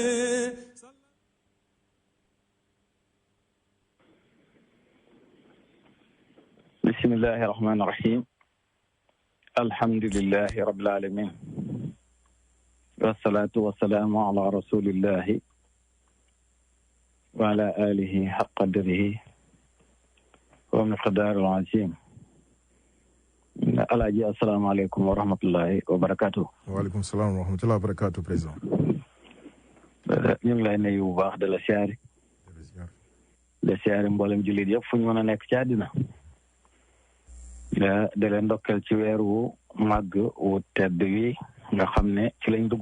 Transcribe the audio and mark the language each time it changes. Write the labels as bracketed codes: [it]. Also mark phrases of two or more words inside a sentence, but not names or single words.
[ar] بسم الله الرحمن الرحيم الحمد لله رب العالمين والصلاة والسلام على رسول الله وعلى آله حق قدره ومقدار العظيم. Alaaji السلام عليكم ورحمة الله وبركاته. وعليكم السلام ورحمة الله وبركاته président. [wo] ñu ngi lay nuyu bu baax de la siyaare. de siyaare mboolem jullit yëpp fu ñu mën a nekk ci àddina. de leen ndokkeel ci weer wu màgg wu tedd wi nga xam ne ci lañ dugg.